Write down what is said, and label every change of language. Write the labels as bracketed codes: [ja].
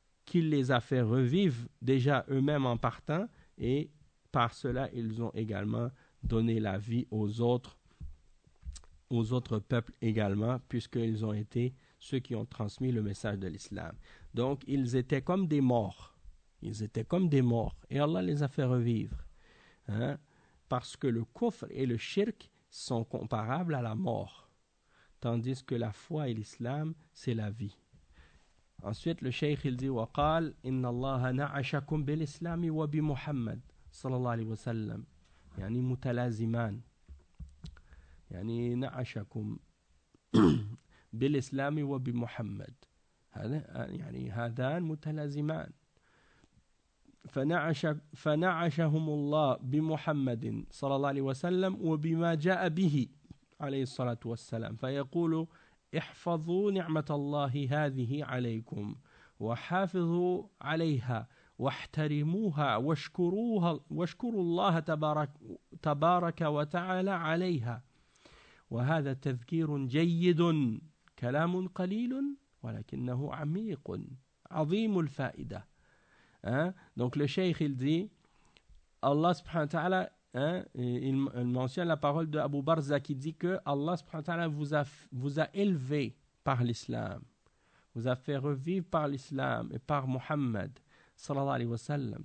[fr] qu'il les a fait revivre déjà eux-mêmes en partant, et par cela, ils ont également donné la vie aux autres peuples également, puisqu'ils ont été ceux qui ont transmis le message de l'islam. Donc, ils étaient comme des morts. Ils étaient comme des morts. Et Allah les a fait revivre. Hein? Parce que le kufr et le shirk sont comparables à la mort. Tandis que la foi et l'islam, c'est la vie. Ensuite, le cheikh, il dit, [ar] « وَقَالْ إِنَّ اللَّهَ نَعَشَكُمْ بِالْإِسْلَامِ وَبِمُحَمَّدْ صَلَى اللَّهُ عَلَيْهِ وَسَلَّمْ يَعْنِي يعني نعشكم بالإسلام وبمحمد هذا يعني هذان متلازمان فنعشهم الله بمحمد صلى الله عليه وسلم وبما جاء به عليه الصلاة والسلام فيقول احفظوا نعمة الله هذه عليكم وحافظوا عليها واحترموها واشكروها واشكروا الله تبارك وتعالى عليها وهذا تذكير جيد كلام قليل ولكنه عميق عظيم الفائدة hein? [fr] Donc le cheikh il dit Allah subhanahu wa ta'ala hein, il mentionne la parole de Abu Barza qui dit que Allah subhanahu wa ta'ala vous a élevé par l'islam, vous a fait revivre par l'islam et par Muhammad sallallahu alayhi wa sallam.